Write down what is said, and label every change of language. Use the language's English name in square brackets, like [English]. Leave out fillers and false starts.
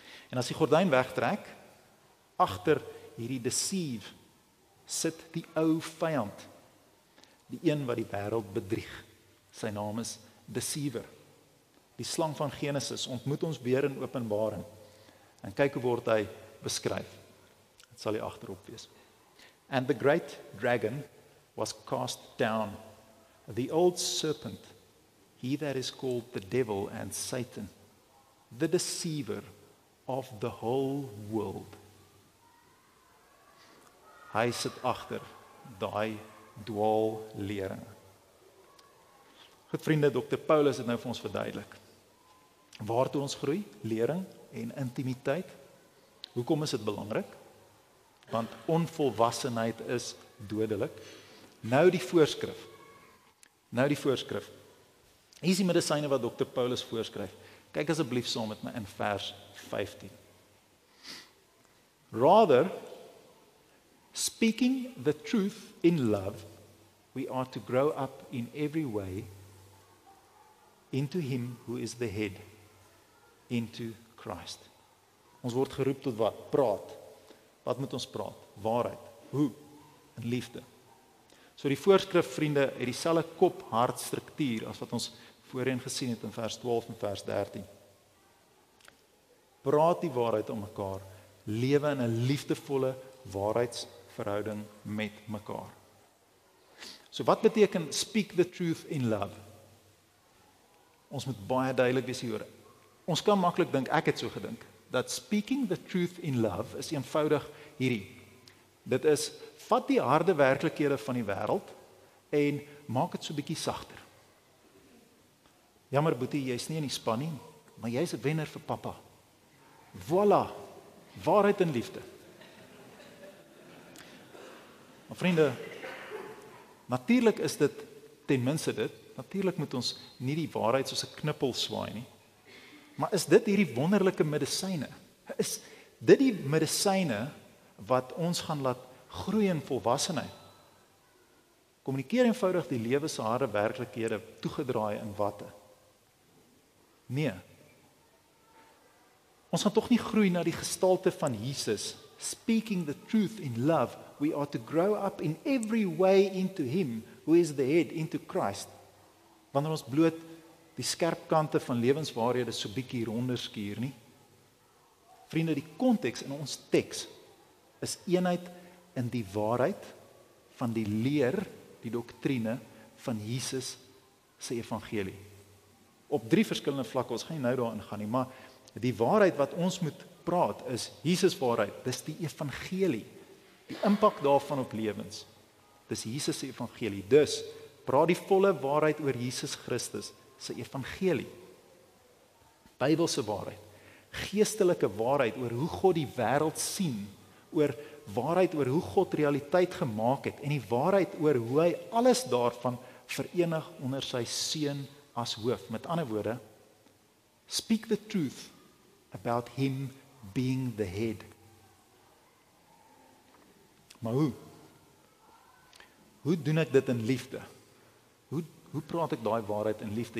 [Afrikaans] En as die gordyn wegtrek, agter hierdie deceive sit die ou vyand, die een wat die wêreld bedrieg. Sy naam is Deceiver. Die slang van Genesis ontmoet ons weer in Openbaring. En kyk hoe word hy beskryf. Dit sal hier agterop wees. [English] And the great dragon was cast down, the old serpent, he that is called the devil and Satan, the deceiver of the whole world. [Afrikaans] Hy sit agter daai dwaalleringe. Goed vriende, Dr. Paulus het nou vir ons verduidelik. Waartoe ons groei? Lering en intimiteit. Hoekom is dit belangrik? Want onvolwassenheid is dodelik. Nou die voorskrif. Hier is die medisyne wat Dr. Paulus voorskryf. Kyk asseblief saam met my in vers 15. [English] Rather, speaking the truth in love, we are to grow up in every way into him who is the head, into Christ. [Afrikaans] Ons word geroep tot wat? Praat. Wat moet ons praat? Waarheid. Hoe? In liefde. So die voorskrif, vriende, het dieselfde kop-hart struktuur as wat ons voorheen gesien het in vers 12 en vers 13. Praat die waarheid om mekaar, lewe in 'n liefdevolle waarheidsverhouding met mekaar. So wat beteken [English] speak the truth in love? [Afrikaans] Ons moet baie duidelik wees hieroor. Ons kan maklik dink, ek het so gedink, dat [English] speaking the truth in love [Afrikaans] is eenvoudig hierdie. Dit is, vat die harde werklikhede van die wêreld en maak dit so bietjie sagter. Jammer Boetie, jy's nie in die span nie, maar jy's 'n wenner vir pappa. Voilà, waarheid en liefde. Maar vriende, natuurlik is dit ten minste dit, natuurlik moet ons nie die waarheid soos 'n knippel swaai nie. Maar is dit hierdie wonderlike medisyne? Is dit die medisyne wat ons gaan laat groei in volwassenheid? Kommunikeer eenvoudig die lewe se harde werklikhede toegedraai in watte? Nee. Ons gaan tog nie groei na die gestalte van Jesus. [English] Speaking the truth in love, we are to grow up in every way into him who is the head, into Christ. [Afrikaans] Wanneer ons bloot die skerp kante van lewenswaarhede so bietjie ronder skuur nie. Vriende, die konteks in ons teks is eenheid in die waarheid van die leer, die doktrine van Jesus se evangelie. Op 3 verskillende vlakke, ons gaan nie nou daarin gaan nie, maar die waarheid wat ons moet praat is Jesus waarheid, dis die evangelie. Die impak daarvan op lewens. Dis Jesus se evangelie. Dus praat die volle waarheid oor Jesus Christus se evangelie. Bybelse waarheid, geestelike waarheid oor hoe God die wêreld sien, oor waarheid oor hoe God realiteit gemaak het en die waarheid oor hoe hy alles daarvan verenig onder sy seun as hoof. Met ander woorde, [English] speak the truth about him being the head. [Afrikaans] Maar hoe? Hoe doen ek dit in liefde? Hoe praat ek daai waarheid in liefde?